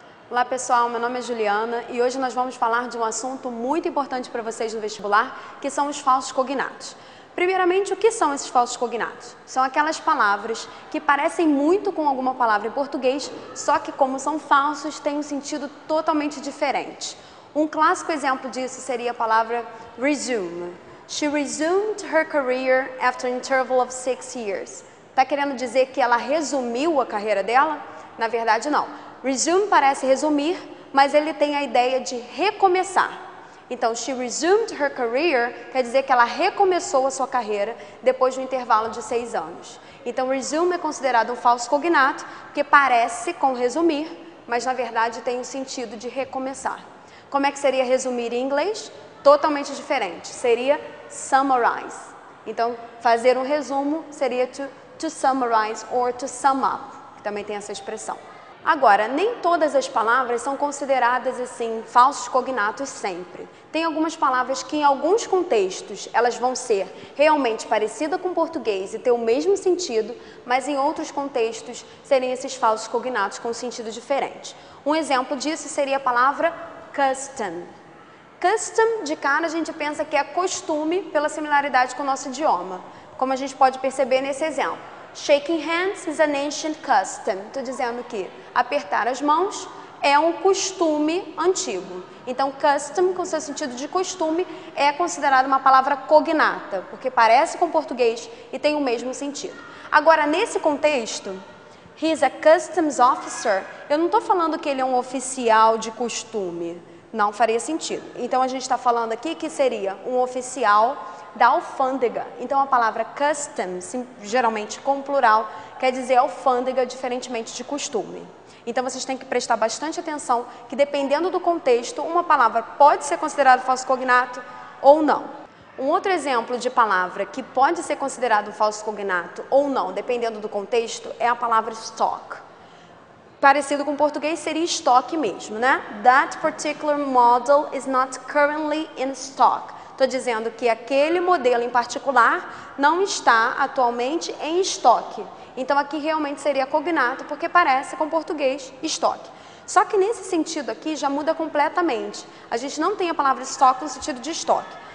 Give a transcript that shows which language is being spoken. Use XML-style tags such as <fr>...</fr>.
<pt>Olá pessoal, meu nome é Juliana e hoje nós vamos falar de um assunto muito importante para vocês no vestibular, que são os falsos cognatos. Primeiramente, o que são esses falsos cognatos? São aquelas palavras que parecem muito com alguma palavra em português, só que como são falsos, têm um sentido totalmente diferente. Um clássico exemplo disso seria a palavra resume.</pt> <en>She resumed her career after an interval of 6 years.</en> <pt>Está querendo dizer que ela resumiu a carreira dela? Na verdade, não. Resume parece resumir, mas ele tem a ideia de recomeçar. Então,</pt> <en>she resumed her career</en> <pt>quer dizer que ela recomeçou a sua carreira depois de um intervalo de 6 anos. Então, resume é considerado um falso cognato, porque parece com resumir, mas na verdade tem o sentido de recomeçar. Como é que seria resumir em inglês? Totalmente diferente. Seria summarize. Então, fazer um resumo seria</pt> <en>to summarize or to sum up,</en> <pt>que também tem essa expressão. Agora, nem todas as palavras são consideradas assim falsos cognatos sempre. Tem algumas palavras que em alguns contextos elas vão ser realmente parecidas com o português e ter o mesmo sentido, mas em outros contextos serem esses falsos cognatos com sentido diferente. Um exemplo disso seria a palavra custom. Custom, de cara, a gente pensa que é costume pela similaridade com o nosso idioma, como a gente pode perceber nesse exemplo.</pt> <en>Shaking hands is an ancient custom.</en> <pt>Estou dizendo que apertar as mãos é um costume antigo. Então, custom, com seu sentido de costume, é considerado uma palavra cognata, porque parece com português e tem o mesmo sentido. Agora, nesse contexto,</pt> <en>he is a customs officer,</en> <pt>eu não estou falando que ele é um oficial de costume. Não faria sentido. Então, a gente está falando aqui que seria um oficial da alfândega. Então, a palavra custom, geralmente com plural, quer dizer alfândega, diferentemente de costume. Então, vocês têm que prestar bastante atenção que, dependendo do contexto, uma palavra pode ser considerada falso cognato ou não. Um outro exemplo de palavra que pode ser considerado um falso cognato ou não, dependendo do contexto, é a palavra stock. Parecido com o português seria estoque mesmo, né?</pt> <en>That particular model is not currently in stock.</en> <pt>Estou dizendo que aquele modelo em particular não está atualmente em estoque. Então aqui realmente seria cognato porque parece com o português estoque. Só que nesse sentido aqui já muda completamente. A gente não tem a palavra stock no sentido de estoque.</pt>